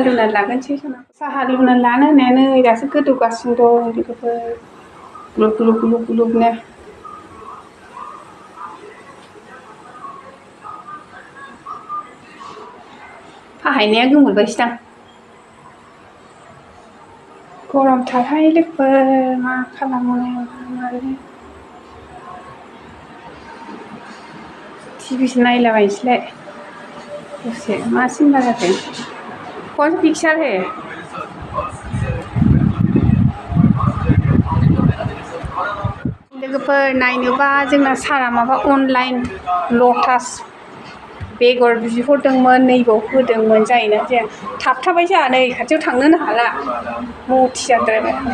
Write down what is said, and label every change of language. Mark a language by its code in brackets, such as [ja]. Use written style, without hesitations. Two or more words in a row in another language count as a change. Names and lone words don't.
[brx] लुनानै लागोनसै साहा लुनानै लानो होननायानो नै दासो गोदौगासिनो दं लोगोफोर ग्लुब ग्लुब ग्लुब ग्लुबनो फाहायनाया गोमोरबायसोदां गरमथारहाय लोगोफोर मा खालामनो मानो टिभिसो नायलाबायनोसैलाय दसे मा सिनेमा जाखो [hi] कौन सा पिक्चर है [brx] लोगोफोर नायनोबा जोंना सारा माबा अनलाइन लटास बेगर बिहरदोंमोन नैबाव होदोंमोन जायोना जाया थाबथाबाय जोंहा नै खाथियाव थांनोनो हाला मथि जाद्रायबाय